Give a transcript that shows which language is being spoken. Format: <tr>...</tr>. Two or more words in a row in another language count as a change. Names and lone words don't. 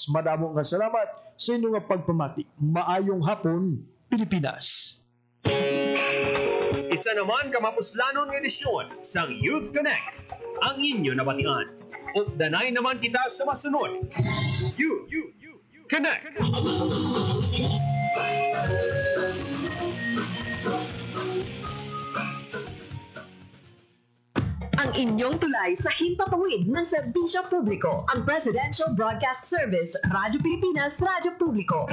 <hil>Madamo nga salamat sa inyong pagpamati. Maayong hapon, Pilipinas. Isa naman kamapuslanon ng edisyon sang Youth Connect. Ang inyo nabatian. Updanay naman kita sa masunod. You Connect.</hil> <tl>Ang inyong tulay sa himpapawid ng serbisyo publiko. Ang Presidential Broadcast Service, Radyo Pilipinas, Radyo Publiko.</tl>